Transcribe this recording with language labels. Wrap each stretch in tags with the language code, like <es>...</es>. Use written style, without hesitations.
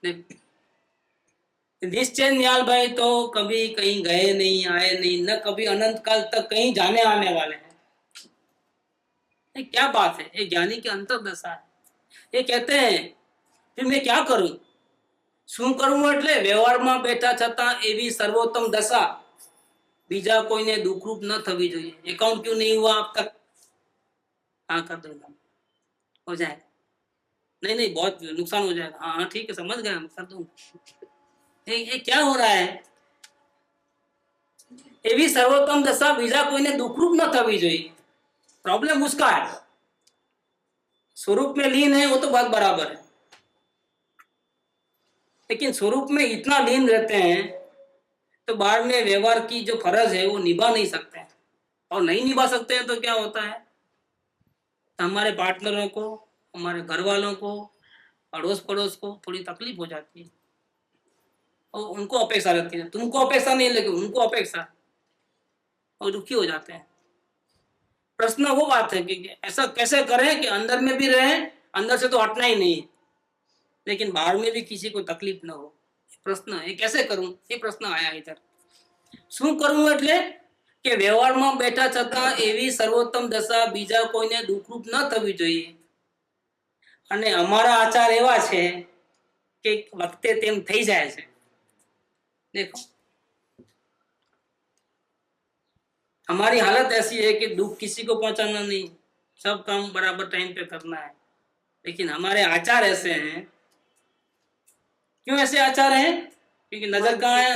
<hi>निश्चय न्याल भाई तो कभी कहीं गए नहीं, आए नहीं, न कभी अनंत काल तक कहीं जाने आने वाले हैं। ये क्या बात है, ये ज्ञानी की अंतर्दशा है। ये कहते हैं फिर मैं क्या करूं?</hi> <gu>શું કરવું એટલે વ્યવહારમાં બેઠા છતાં એવી સર્વોત્તમ દશા બીજા કોઈને દુઃખરૂપ ન થવી જોઈએ।</gu> <hi>अकाउंट क्यों नहीं हुआ अब तक? हाँ कर दूंगा, हो जाएगा। नहीं नहीं, बहुत नुकसान हो जाएगा। हाँ हाँ ठीक है, समझ गया, हम कर दूंगा। ये क्या हो रहा है?</hi> <gu>એવી સર્વોત્તમ દશા બીજા કોઈને દુઃખરૂપ ન થવી જોઈએ।</gu> <hi>प्रॉब्लम उसका है, स्वरूप में लीन है वो तो बात बराबर है, लेकिन स्वरूप में इतना लीन रहते हैं तो बाहर में व्यवहार की जो फर्ज है वो निभा नहीं सकते हैं। और नहीं निभा सकते हैं तो क्या होता है? तो हमारे पार्टनरों को, हमारे घर वालों को, अड़ोस पड़ोस को थोड़ी तकलीफ हो जाती है, और उनको अपेक्षा रहती है। तुमको अपेक्षा नहीं, लेकिन उनको अपेक्षा, और दुखी हो जाते हैं। प्रश्न वो बात है कि ऐसा कैसे करें कि अंदर में भी रहें, अंदर से तो हटना ही नहीं है, लेकिन बाहर में भी किसी को तकलीफ न हो। प्रश्न है कैसे करूं, ये प्रश्न आया इधर।</hi> <gu>શું કરવું એટલે કે વ્યવહારમાં બેઠા છતાં એવી સર્વોત્તમ દશા બીજા કોઈને દુઃખરૂપ ન થવી જોઈએ। અને અમારા આચાર એવા છે કે વખતે તેમ થઈ જાય છે।</gu> <hi>देखो हमारी हालत ऐसी है कि दुख किसी को पहुंचाना नहीं, सब काम बराबर टाइम पे करना है, लेकिन हमारे आचार ऐसे हैं। क्यों ऐसे आचार हैं? क्योंकि नजर कहाँ है?</hi>